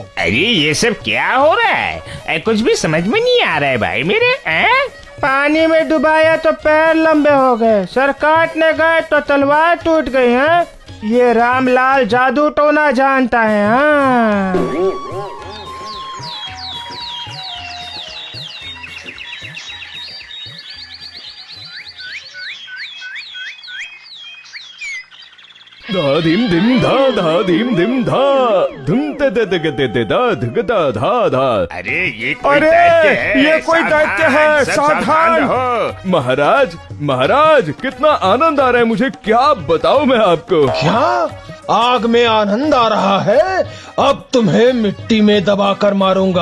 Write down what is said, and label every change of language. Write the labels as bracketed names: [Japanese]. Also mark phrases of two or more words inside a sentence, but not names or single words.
[Hindi] अरे ये सब क्या हो रहा है? कुछ भी समझ में नहीं आ रहा है भाई मेरे। पानी में डुबाया तो पैर लंबे हो गए, सर काटने गए तो तलवार टूट गई है। ये रामलाल जादू टोना जानता है। हाँ, धा धीम धिम धा धुम ते ते ते ते ते धा धग धा धा धा। अरे ये कोई दैत्य है। ये कोई दैत्य है, सब सावधान हो। महाराज कितना आनंद आ रहा है मुझे, क्या बताऊं मैं आपको। क्या आग में आनंद आ रहा है? अब तुम्हें मिट्टी में दबाकर मारूंगा।